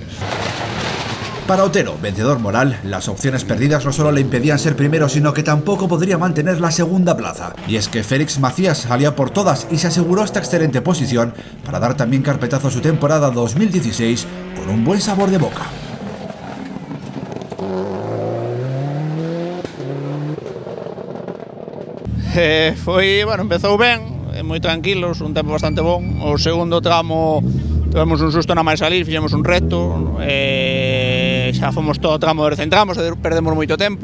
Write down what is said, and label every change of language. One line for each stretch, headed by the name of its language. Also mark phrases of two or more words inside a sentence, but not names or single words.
Spanish: Para Otero, vencedor moral, las opciones perdidas no solo le impedían ser primero, sino que tampoco podría mantener la segunda plaza. Y es que Félix Macías salía por todas y se aseguró esta excelente posición para dar también carpetazo a su temporada 2016 con un buen sabor de boca.
Galician: Empezou ben, moi tranquilos, un tempo bastante bon. O segundo tramo tivemos un susto na máis salir, fixemos un recto, xa fomos todo o tramo recentramos e perdemos moito tempo.